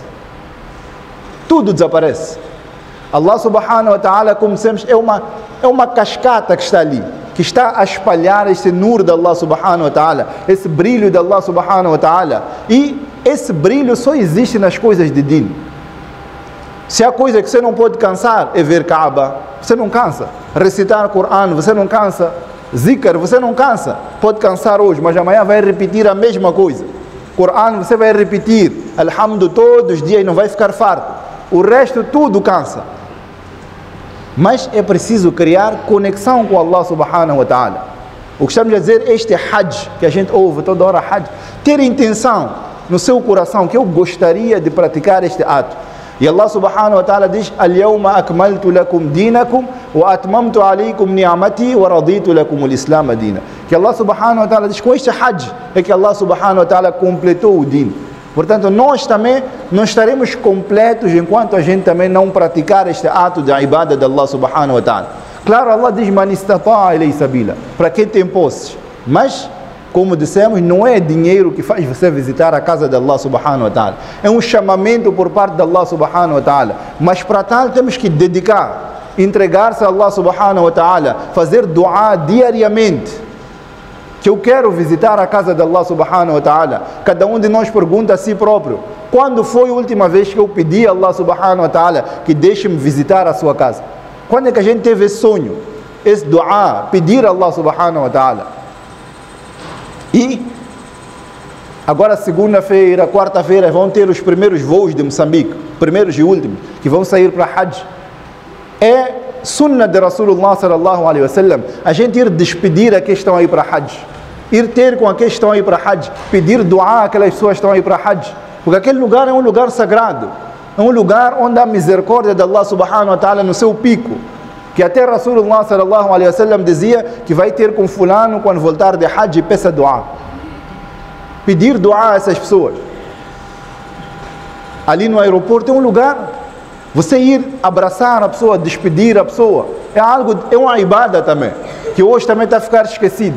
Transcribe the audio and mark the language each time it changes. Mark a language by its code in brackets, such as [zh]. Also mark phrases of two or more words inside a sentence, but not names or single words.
[pt] Tudo desaparece. [ar] الله سبحانه وتعالى, [pt] como dissemos, é uma cascata que está ali, que está a espalhar esse nur de [ar] الله سبحانه وتعالى, [pt] esse brilho de [ar] الله سبحانه وتعالى. [pt] E esse brilho só existe nas coisas de din. Se há coisa que você não pode cansar, é ver Kaaba, você não cansa. Recitar o Coran, você não cansa. Zikr, você não cansa. Pode cansar hoje, mas amanhã vai repetir a mesma coisa. Coran, você vai repetir Alhamdu todos os dias e não vai ficar farto. O resto tudo cansa. Mas é preciso criar conexão com [ar] الله سبحانه وتعالى. [pt] O que estamos a dizer, este Hajj, que a gente ouve toda hora, Hajj, ter intenção no seu coração, que eu gostaria de praticar este ato. [ar] E الله سبحانه وتعالى diz: اليوم أكملت لكم دينكم وأتممت عليكم نعمتي ورضيت لكم الإسلام دينا. [pt] Que [ar] الله سبحانه وتعالى [pt] diz: com este Hajj é que [ar] الله سبحانه وتعالى [pt] completou o din. Portanto, nós também não estaremos completos enquanto a gente também não praticar este ato de ibada de [ar] الله سبحانه وتعالى. Claro, Allah diz: من استطاع إليه سبيلا, [pt] para quem tem posses. Mas, como dissemos, não é dinheiro que faz você visitar a casa de [ar] الله سبحانه وتعالى. [pt] É um chamamento por parte de [ar] الله سبحانه وتعالى. [pt] Mas para tal temos que dedicar, entregar-se a [ar] الله سبحانه وتعالى, [pt] fazer dua diariamente. Que eu quero visitar a casa de [ar] الله سبحانه وتعالى. [pt] Cada um de nós pergunta a si próprio: quando foi a última vez que eu pedi a [ar] الله سبحانه وتعالى [pt] que deixe-me visitar a sua casa? Quando é que a gente teve esse sonho, esse dua, pedir a [ar] الله سبحانه وتعالى? [pt] E agora segunda-feira, quarta-feira vão ter os primeiros voos de Moçambique, primeiros e últimos, que vão sair para Hajj. É sunnah de [ar] رسول الله صلى الله عليه وسلم [pt] a gente ir despedir aqueles que estão aí para Hajj, ir ter com aqueles que estão aí para Hajj, pedir dua àquelas pessoas que estão aí para Hajj, porque aquele lugar é um lugar sagrado, é um lugar onde a misericórdia de [ar] الله سبحانه وتعالى [pt] no seu pico, que até [ar] رسول الله صلى الله عليه وسلم [pt] dizia que vai ter com fulano quando voltar de Hajj e peça dua, pedir dua a essas pessoas. Ali no aeroporto é um lugar, você ir abraçar a pessoa, despedir a pessoa, é uma ibada também, que hoje também está a ficar esquecido.